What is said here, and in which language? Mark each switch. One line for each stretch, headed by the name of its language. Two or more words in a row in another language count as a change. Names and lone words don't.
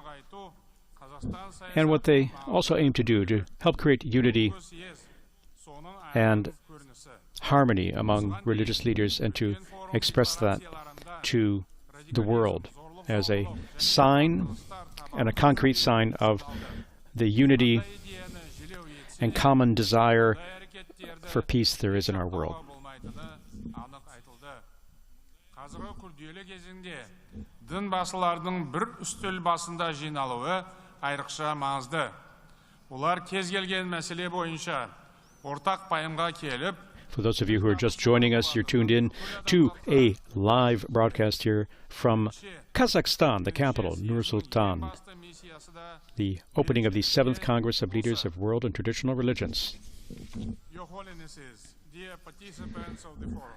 English: And what they also aim to do to help create unity and harmony among religious leaders and to express that to the world as a sign and a concrete sign of the unity and common desire for peace there is in our world.
Kazakh: Дін басылардың бір үстел басында жиналуы айрықша маңызды. Олар кез келген мәселе бойынша ортақ пайымға келіп,
English: For those of you who are just joining us, you're tuned in to a live broadcast here from Kazakhstan, the capital, Nur-Sultan, the opening of the 7th Congress of Leaders of World and Traditional Religions. Your Holinesses, dear participants of the forum,